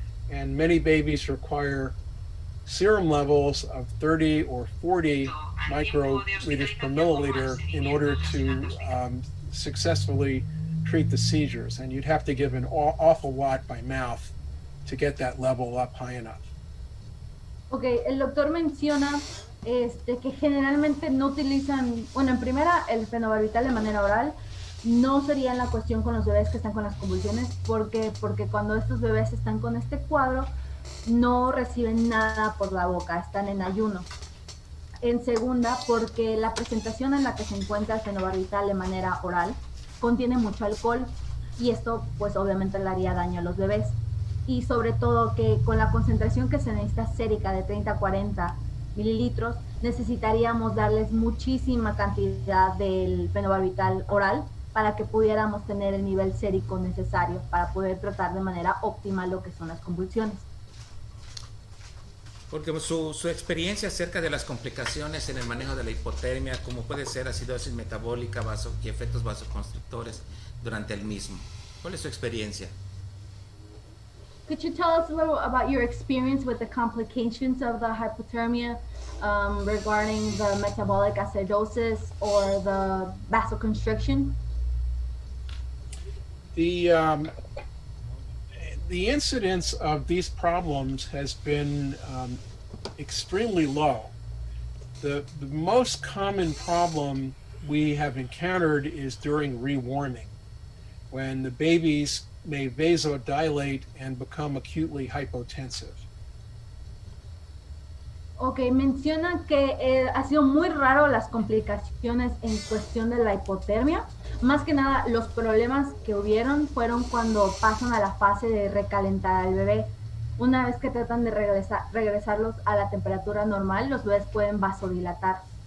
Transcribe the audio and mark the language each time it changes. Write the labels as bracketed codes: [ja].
[en] And many babies require serum levels of 30 or 40 microliters per milliliter in order to successfully treat the seizures. And you'd have to give an awful lot by mouth to get that level up high enough. [es] Ok, el doctor menciona que generalmente no utilizan, bueno, en primera, el fenobarbital de manera oral. No sería la cuestión con los bebés que están con las convulsiones, porque cuando estos bebés están con este cuadro, no reciben nada por la boca, están en ayuno. En segunda, porque la presentación en la que se encuentra el fenobarbital de manera oral contiene mucho alcohol y esto pues obviamente le haría daño a los bebés. Y sobre todo que con la concentración que se necesita sérica de 30 a 40 mililitros, necesitaríamos darles muchísima cantidad del fenobarbital oral para que pudiéramos tener el nivel sérico necesario para poder tratar de manera óptima lo que son las convulsiones. Porque su experiencia acerca de las complicaciones en el manejo de la hipotermia, como puede ser acidosis metabólica y efectos vasoconstrictores durante el mismo. ¿Cuál es su experiencia? [en] Could you tell us a little about your experience with the complications of the hypothermia regarding the metabolic acidosis or the vasoconstriction? The incidence of these problems has been extremely low. The most common problem we have encountered is during rewarming, when the babies may vasodilate and become acutely hypotensive. [es] Ok, menciona que ha sido muy raro las complicaciones en cuestión de la hipotermia. Más que nada, los problemas que hubieron fueron cuando pasan a la fase de recalentar al bebé. Una vez que tratan de regresarlos a la temperatura normal, los bebés pueden vasodilatar.